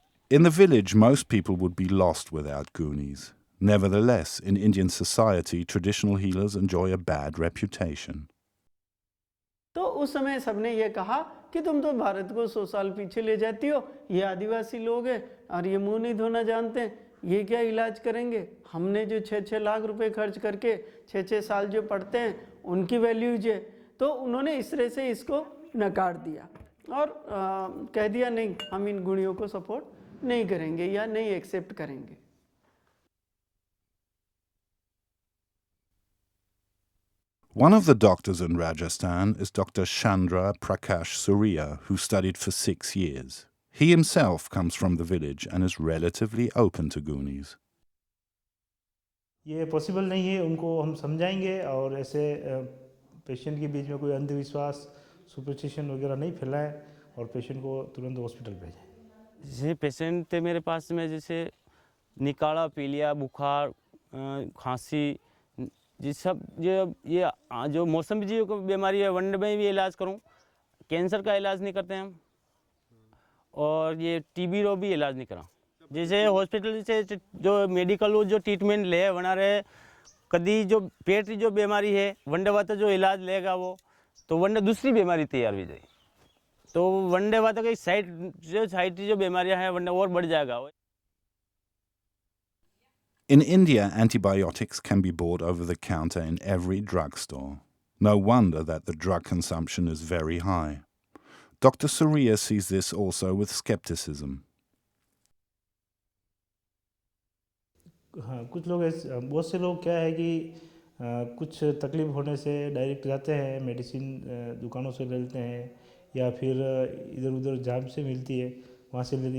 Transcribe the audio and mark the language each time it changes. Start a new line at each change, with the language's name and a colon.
English: In the village, most people would be lost without Goonies. Nevertheless, in Indian society, traditional healers enjoy a bad reputation.
Hindi: तो उस समय सबने ये कहा कि तुम तो भारत को 100 साल पीछे ले जाती हो, ये आदिवासी लोग हैं और ये मुंह नहीं धोना जानते हैं, ये क्या इलाज करेंगे। हमने जो 6-6 लाख रुपए खर्च करके 6-6 साल जो पढ़ते हैं उनकी वैल्यूज है। तो उन्होंने इस तरह से इसको नकार दिया और कह दिया नहीं, हम इन गुणियों को सपोर्ट नहीं करेंगे या नहीं एक्सेप्ट करेंगे।
English: One of the doctors in Rajasthan is Dr. Chandra Prakash Surya, who studied for 6 years. He himself comes from the village and is relatively open to Goonies.
Hindi: ये पॉसिबल नहीं है, उनको हम समझाएंगे और ऐसे पेशेंट के बीच में कोई अंधविश्वास सुपरस्टिशन वगैरह नहीं फैलाएं और पेशेंट को तुरंत हॉस्पिटल भेजें। जैसे पेशेंट थे मेरे पास में, जैसे निकाला, पीलिया, बुखार, खांसी, ये सब ये जो मौसमी जी को बीमारी है, वन डे में भी इलाज करूं। कैंसर का इलाज नहीं करते हम, और ये टीबी रो भी इलाज नहीं करा। जैसे हॉस्पिटल से जो मेडिकल जो ट्रीटमेंट ले बना रहे, कभी जो पेट की जो बीमारी है वन डे वाते जो इलाज लेगा वो, तो वन डे दूसरी बीमारी तैयार हो जाएगी, तो वन डे वाते की साइड की जो बीमारियां हैं वन डे और बढ़ जाएगा।
English: In India, antibiotics can be bought over the counter in every drugstore. No wonder that the drug consumption is very high. Dr. Surya sees this also with skepticism.
Hindi: हाँ, कुछ लोग ऐसे, बहुत से लोग क्या है कि कुछ तकलीफ होने से डायरेक्ट जाते हैं, मेडिसिन दुकानों से ले लेते हैं, या फिर इधर उधर जहाँ से मिलती है वहाँ से लेते।